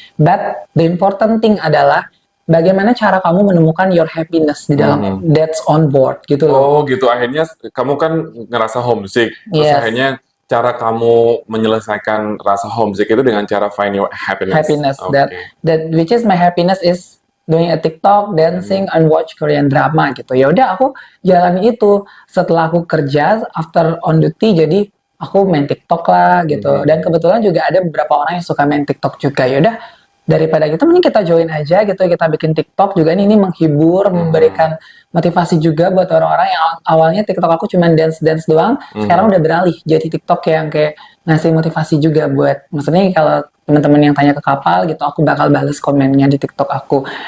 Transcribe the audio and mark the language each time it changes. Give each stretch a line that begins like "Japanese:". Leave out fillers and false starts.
English: But the important thing
Indonesian: adalah bagaimana cara kamu menemukan
English: your happiness
Indonesian: di dalam mhm.
English: that's on board
Indonesian: gitu loh. Oh gitu, akhirnya kamu kan ngerasa homesick, terus
English: Yes.
Indonesian: akhirnya cara kamu menyelesaikan rasa homesick itu dengan cara
English: find your happiness. Happiness that
Indonesian: Oke.
English: that which is my happiness is doing a TikTok, dancing, and watch Korean drama gitu.
Indonesian: Ya udah aku jalani itu setelah aku kerja
English: after on duty,
Indonesian: jadi aku main TikTok lah gitu. Dan kebetulan juga ada beberapa orang yang suka main TikTok juga. Ya udah daripada gitu mending kita join aja gitu, kita bikin TikTok juga ini menghibur, memberikan motivasi juga buat orang-orang yang awalnya TikTok aku cuma dance doang, sekarang udah beralih jadi TikTok yang kayak ngasih motivasi juga buat, maksudnya kalau teman-teman yang tanya ke kapal gitu, aku bakal bales komennya di TikTok aku.